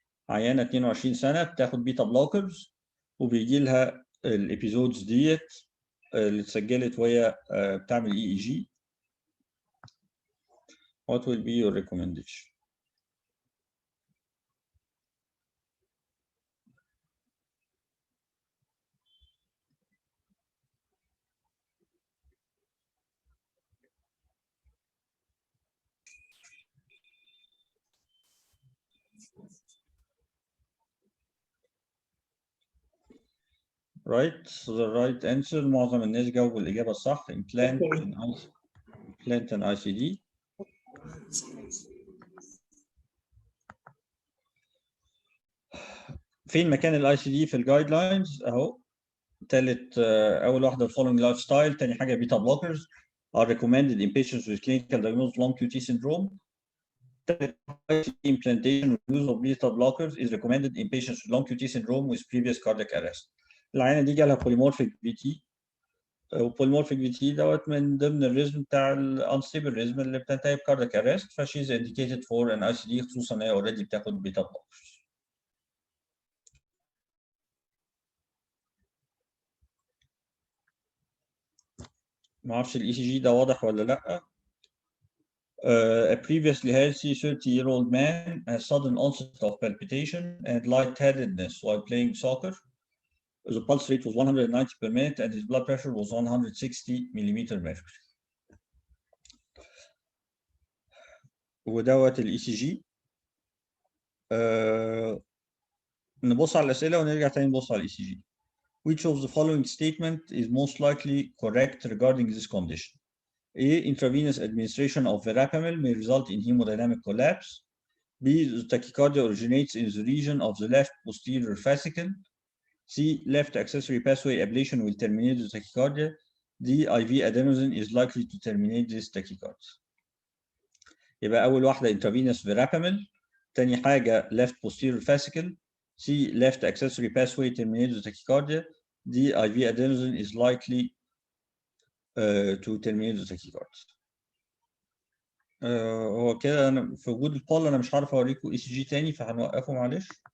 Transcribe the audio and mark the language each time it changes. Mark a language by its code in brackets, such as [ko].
[ar] عيانة 22 سنة بتاخد بيتا بلوكرز وبيجي لها الابيزودز ديت اللي اتسجلت وهي بتعمل EEG. [en] What will be your recommendation? Right, the right answer. [ar] معظم الناس جاوبوا الإجابة الصح. [en] Implant an ICD. [ar] فين مكان ال ICD في الجايد لاينز؟ أهو. تالت أول واحدة following lifestyle. تاني حاجة [en] beta blockers are recommended in patients with clinical diagnosed long QT syndrome. Implantation with use of beta blockers is recommended in patients with long QT syndrome with previous cardiac arrest. [ar] العينة دي جالها polymorphic VT. وبوليمورفيك في تي دوت من ضمن الريزم بتاع الانستيبل ريزم اللي بتنتهي بكاردياك ارست, [en] فشيز indicated for an [ar] ICD, خصوصا ان هي اوريدي بتاخد بيتا بلوكرز. ما اعرفش الاي سي جي ده واضح ولا لا. [en] A previously healthy 30-year-old man has sudden onset of palpitation and lightheadedness while playing soccer. The pulse rate was 190 per minute and his blood pressure was 160 millimeter mercury. [ar] ودوت الاي سي جي. نبص على الأسئلة ونرجع تاني نبص على الاي سي جي. [en] Which of the following statement is most likely correct regarding this condition? A. Intravenous administration of verapamil may result in hemodynamic collapse. B. The tachycardia originates in the region of the left posterior fascicle. C. Left accessory pathway ablation will terminate the tachycardia. D. IV adenosine is likely to terminate this tachycardia. [ar] يبقى أول واحدة [en] intravenous verapamil. تاني حاجة left posterior fascicle. C. Left accessory pathway terminates the tachycardia. D. IV adenosine is likely to terminate the tachycardia. [ar] هو كده انا في وجود البول انا مش عارف اوريكم اي سي جي تاني فهنوقفه معلش.